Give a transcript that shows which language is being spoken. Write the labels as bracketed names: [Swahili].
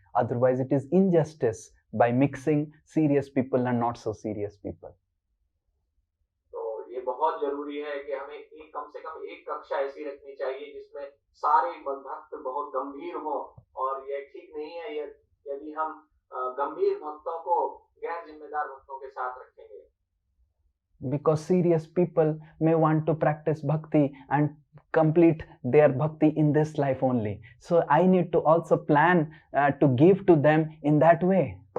[English] Otherwise, it is injustice by mixing serious people and not so serious people. [Hindi] बहुत जरूरी है कि हमें कम से कम एक कक्षा ऐसी रखनी चाहिए जिसमें सारे भक्त बहुत गंभीर हों और यह ठीक नहीं है यदि हम गंभीर भक्तों को गैर जिम्मेदार भक्तों के साथ रखेंगे. [English] Because serious people may want to practice bhakti and complete their bhakti in this life only. So I need to also plan to give to them in that way.